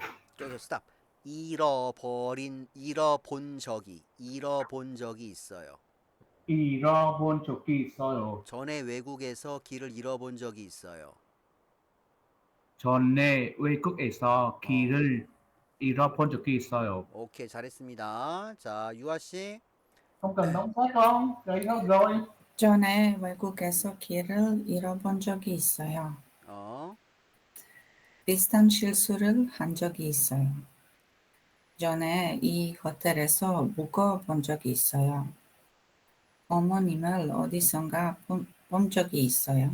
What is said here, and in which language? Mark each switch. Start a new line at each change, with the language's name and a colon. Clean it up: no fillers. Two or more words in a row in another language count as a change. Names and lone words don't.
Korean: stop. 잃어본 적이 있어요. 잃어본 적이 있어요. 전에 외국에서 길을 잃어본 적이 있어요. 전에 외국에서 길을 잃어본 적이 있어요. 오케이, 잘했습니다. 자, 유아 씨.
Vietnamese: Không cần đóng sách không? Đấy thôi rồi.
Korean: 전에 외국에서 길을 잃어본 적이 있어요. 비슷한 실수를 한 적이 있어요. 전에 이 호텔에서 묵어본 적이 있어요. 어머님을 어디선가 본 적이 있어요.